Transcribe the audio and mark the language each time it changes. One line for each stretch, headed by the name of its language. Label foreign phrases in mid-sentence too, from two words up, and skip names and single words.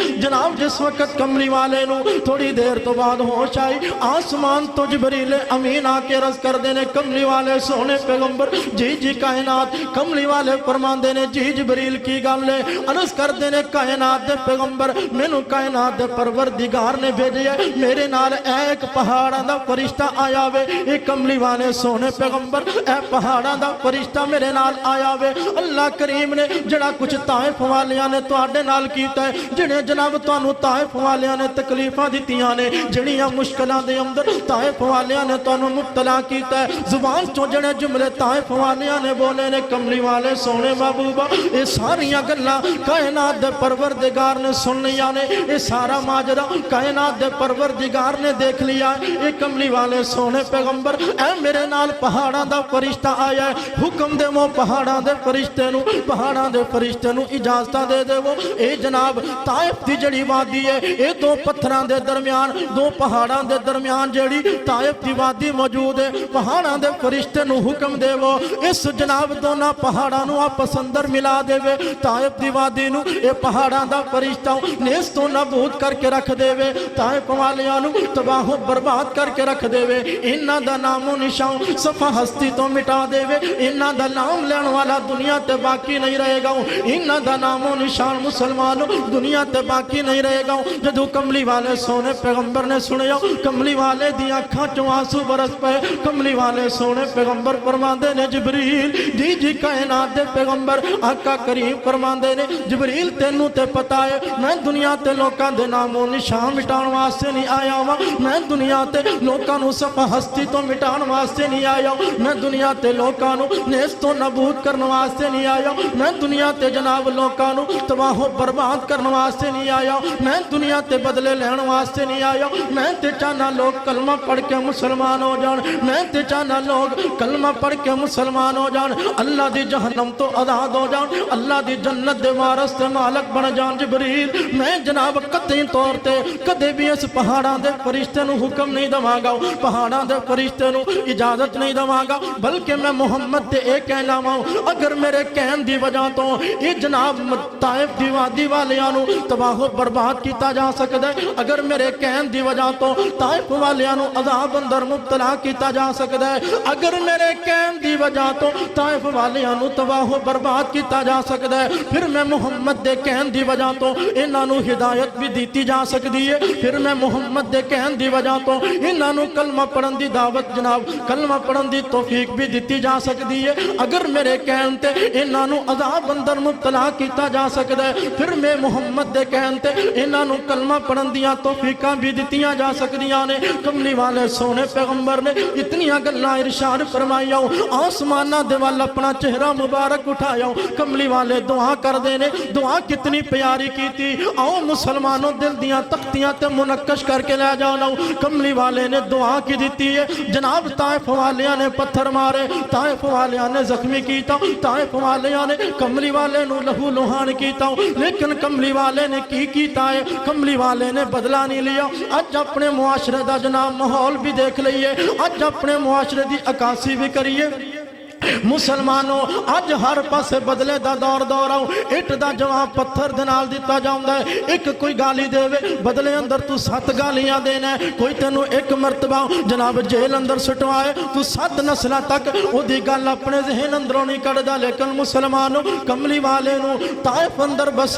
Punjabi: جناب جس وقت کملی والے نو تھوڑی دیر تو بعد ہوش آئی آسمان تو جبریل امین آ کے رض کر دینے کملی والے سونے پیغمبر جی جی کائنات کملی والے فرمان دینے جی جبریل کی گل لے عرض کر دینے کائنات دے پیغمبر مینوں کائنات دے پروردگار نے بھیجے میرے نال ایک پہاڑاں دا فرشتہ آیا وے اے کملی والے سونے پیغمبر اے پہاڑاں دا فرشتہ میرے نال آیا وے اللہ کریم نے جڑا کچھ طائف والیاں نے تواڈے نال کیتا ہے جڑے جناب تانوں طائف والیاں نے تکلیفاں دتیاں نے جڑیاں مشکلاں دے اندر طائف والیاں نے تانوں مبتلا کیتا ہے زبان چوں جڑے جملے طائف والیاں نے بولے نے کملی والے سونے محبوبہ اے ساریاں گلاں کائنات دے پروردگار نے سن لیاں نے اے سارا ماجرا کائنات دے پروردگار نے دیکھ لیا اے کملی والے سونے پیغمبر اے میرے نال پہاڑاں دا فرشتہ آیا ہے حکم دے وہ پہاڑاں دے فرشتے نو اجازتاں دے دے وہ اے جناب طائف دی جڑی وادی ہے اے دو پتھراں دے درمیان دو پہاڑاں دے درمیان جڑی طائف دی وادی موجود ہے پہاڑاں دے فرشتے نو حکم دے وہ اس جناب دونا پہاڑاں نو آپس اندر ملا دے وے طائف دی وادی نو اے پہاڑاں دا فرشتہ نیست و نابود کر کے رکھ دے وے طائف والیاں نو تباہ و برباد کر کے رکھ دے وے انہاں دا نام و نشان صفحہ ہستی تو مٹا دے وے انہاں دا نام لین والا دنیا تے باقی نہیں رہے گا انہاں دا نام و نشان مسلمانوں دنیا تے باقی نہیں رہے گا جدو کملی والے سونے پیغمبر نے سنیا کملی والے دی اکھاں چوں آنسو برس پے کملی والے سونے پیغمبر فرماندے نے جبریل جی جی کائنات دے پیغمبر آقا کریم فرماندے نے جبریل تینوں تے پتا ہے میں دنیا تے لوکاں دے نام و نشان مٹان واسطے نہیں آیا ہوں میں دنیا تے لوکاں نو صفحہ ہستی تو مٹان واسطے نہیں آیا ہوں میں دنیا تے لوکاں نو نیست و نابود کرن واسطے نہیں آیا ہوں میں دنیا تے جناب لوکاں نو تباہ و برباد کرن واسطے نہیں آیا ہوں میں دنیا تے بدلے لین واسطے نہیں آیا ہوں میں تے چاہنا لوگ کلمہ پڑھ کے مسلمان ہو جان میں تے چاہنا لوگ کلمہ پڑھ کے مسلمان ہو جان اللہ دی جہنم تو آزاد ہو جان اللہ دی جنت دے وارث تے مالک بن جان جبریل میں جناب قطعی طور تے کدے بھی اس پہاڑاں دے فرشتے نو حکم نہیں دواں گا پہاڑاں دے فرشتے نو اجازت نہیں دواں گا بلکہ میں محمد تے اے کہنا وا اگر میرے کہن دی وجہ تو یہ جناب طائف دی وادی والیاں نو تباہ و برباد کیتا جا سکدا ہے اگر میرے کہن دی وجہ تو طائف والیاں نو عذاب اندر مبتلا کیتا جا سکدا ہے اگر میرے کہن دی وجہ تو طائف والیاں نو تباہ و برباد کیتا جا سکدا ہے پھر میں محمد دے کہن دی وجہ تو انہاں نو ہدایت بھی دیتی جا سکدی ہے پھر میں محمد دے کہن دی وجہ تو انہاں نو کلمہ پڑھن دی دعوت جناب کلمہ پڑھن دی توفیق بھی دیتی جا سکدی ہے اگر میرے کہن تے انہاں نو عذاب اندر مبتلا کیتا جا سکدا ہے پھر میں محمد دے کہن تے انہاں نو کلمہ پڑھن دیاں توفیقاں بھی دتیاں جا سکدیاں نے کملی والے سونے پیغمبر نے اتنیاں گلاں ارشاد فرمائیاں آسماناں دے وال اپنا چہرہ مبارک اٹھایا کملی والے دعا کر دے نے دعا کتنی پیاری کیتی آؤ مسلمانوں دل دیاں تختیاں تے منقش کر کے لے جانا کملی والے نے دعا کی دیتی ہے جناب طائف والیاں نے پتھر مارے طائف والیاں نے زخمی کیتا طائف والیاں نے کملی والے نو لہو لوہان کیتا لیکن کملی والے نے کی کیتا ہے کملی والے نے بدلہ نہیں لیا اج اپنے معاشرے دا جناب ماحول بھی دیکھ لئیے اج اپنے معاشرے دی عکاسی بھی کریے مسلمانوں اج ہر پاسے بدلے دا دور آؤ اٹ دا جواب پتھر دنال دیتا جاؤں ہے ایک کوئی گالی دے وے بدلے اندر تو 7 گالیاں دینا ہے کوئی تینو ایک مرتبہ جناب جیل اندر سٹوائے تو 7 نسلہ تک او دی گال اپنے ذہن اندروں نہیں کڑ دا لیکن مسلمانوں کملی والے نو طائف اندر بسن